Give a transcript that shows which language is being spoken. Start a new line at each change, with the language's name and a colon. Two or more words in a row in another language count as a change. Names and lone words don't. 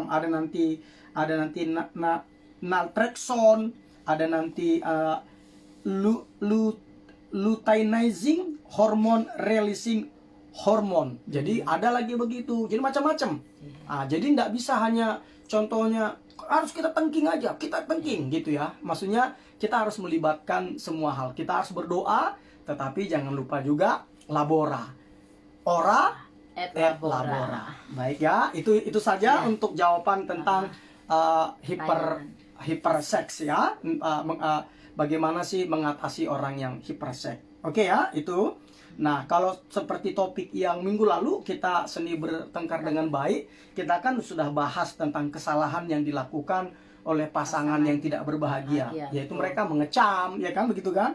Indonesian: Ada nanti naltrexone, ada nanti
English: luteinizing hormone releasing hormon.
Indonesian: Jadi ada lagi begitu. Jadi macam-macam. Jadi nggak bisa hanya contohnya harus kita tengking aja, kita tengking gitu ya. Maksudnya kita harus melibatkan semua hal. Kita harus berdoa, tetapi jangan lupa juga labora.
Latin: Ora Et et labora. labora.
Indonesian: Baik ya, itu saja untuk jawaban tentang hiperseks ya. Bagaimana sih mengatasi orang yang hiperseks. Oke ya, itu. Nah, kalau seperti topik yang minggu lalu kita seni bertengkar dengan baik, kita kan sudah bahas tentang kesalahan yang dilakukan oleh pasangan yang tidak berbahagia, yaitu mereka mengecam, ya kan begitu kan?